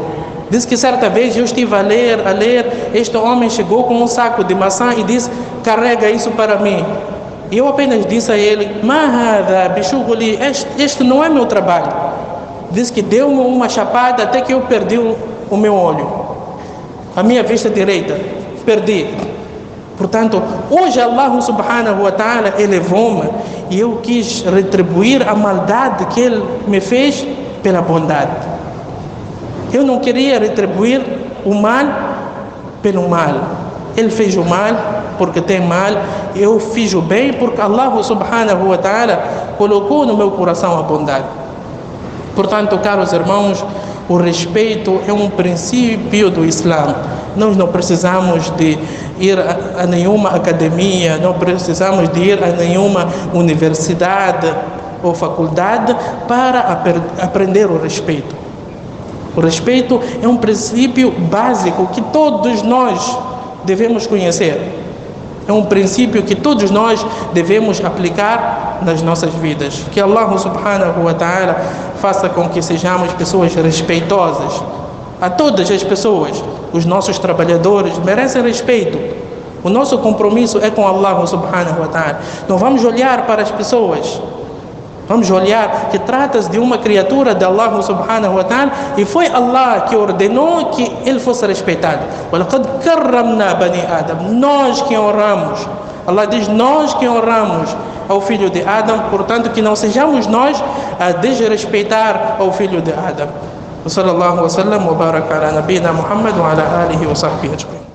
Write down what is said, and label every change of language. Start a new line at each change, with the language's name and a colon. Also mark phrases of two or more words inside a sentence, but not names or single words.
Portuguese: Diz que certa vez eu estive a ler, este homem chegou com um saco de maçã e disse: carrega isso para mim. E eu apenas disse a ele:
Swahili: Mahada bishuguli,
Portuguese: este não é meu trabalho. Diz que deu-me uma chapada até que eu perdi o meu olho, a minha vista direita, perdi. Portanto, hoje
Arabic: الله سبحانه وتعالى
Portuguese: elevou-me e eu quis retribuir a maldade que ele me fez pela bondade. Eu não queria retribuir o mal pelo mal. Ele fez o mal porque tem mal, eu fiz o bem porque
Arabic: الله سبحانه وتعالى
Portuguese: colocou no meu coração a bondade. Portanto, caros irmãos, o respeito é um princípio do Islã. Nós não precisamos de ir a nenhuma academia, não precisamos de ir a nenhuma universidade ou faculdade para aprender o respeito. O respeito é um princípio básico que todos nós devemos conhecer. É um princípio que todos nós devemos aplicar nas nossas vidas. Que
Arabic: الله سبحانه وتعالى
Portuguese: faça com que sejamos pessoas respeitosas a todas as pessoas. Os nossos trabalhadores merecem respeito. O nosso compromisso é com
Arabic: الله سبحانه وتعالى.
Portuguese: Não vamos olhar para as pessoas. Vamos olhar que trata-se de uma criatura de
Arabic: الله سبحانه وتعالى
Portuguese: e foi Allah que ordenou que ele fosse respeitado.
Arabic: وَلَقَدْ كَرَّمْنَا بَنِي آدَمَ.
Portuguese: Nós que honramos. Allah diz: nós que honramos ao filho de Adão. Portanto, que não sejamos nós a desrespeitar ao filho de Adão.
Arabic: وصلى الله وسلم وبارك على نبينا محمد وعلى آله وصحبه أجمعين.